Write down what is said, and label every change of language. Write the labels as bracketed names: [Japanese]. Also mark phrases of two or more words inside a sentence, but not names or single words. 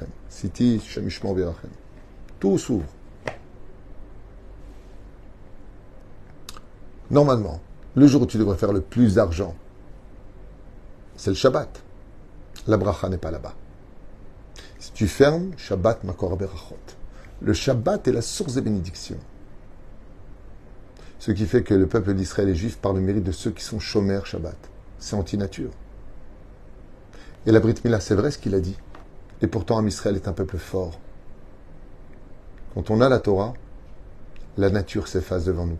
[French] City, Shamishman Verachem. Tout s'ouvre. Normalement, le jour où tu devrais faire le plus d'argent, c'est le Shabbat. La bracha n'est pas là-bas. Si tu fermes, [Hebrew] שבת מקור ברכות. [French] Le Shabbat est la source des bénédictions. Ce qui fait que le peuple d'Israël est juif par le mérite de ceux qui sont [Hebrew] שומר שבת. [French] C'est anti-nature. Et la [Hebrew] ברית מילה, [French] c'est vrai ce qu'il a dit. Et pourtant, Israël est un peuple fort. Quand on a la Torah, la nature s'efface devant nous.